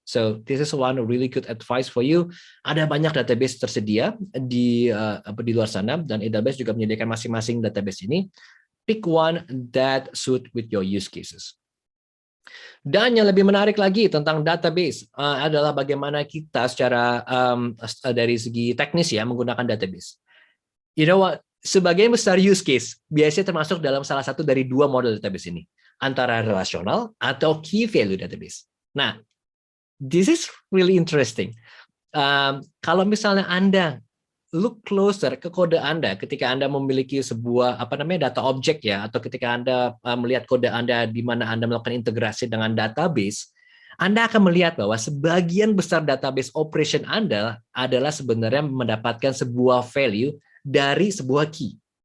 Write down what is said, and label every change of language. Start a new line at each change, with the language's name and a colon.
English: So this is one really good advice for you.
Indonesian: Ada banyak database tersedia di luar sana dan AWS juga menyediakan masing-masing database ini.
English: Pick one that suit with your use cases.
Indonesian: Dan yang lebih menarik lagi tentang database adalah bagaimana kita secara dari segi teknis ya menggunakan database.
English: You know what?
Indonesian: Sebagian besar use case biasanya termasuk dalam salah satu dari 2 model database ini, antara relational atau key value database.
English: Nah, this is really interesting.
Indonesian: Kalau misalnya Anda
English: look closer
Indonesian: ke kode Anda ketika Anda memiliki sebuah data objek ya, atau ketika Anda melihat kode Anda di mana Anda melakukan integrasi dengan database, Anda akan melihat bahwa sebagian besar database operation Anda adalah sebenarnya mendapatkan sebuah value dari sebuah key.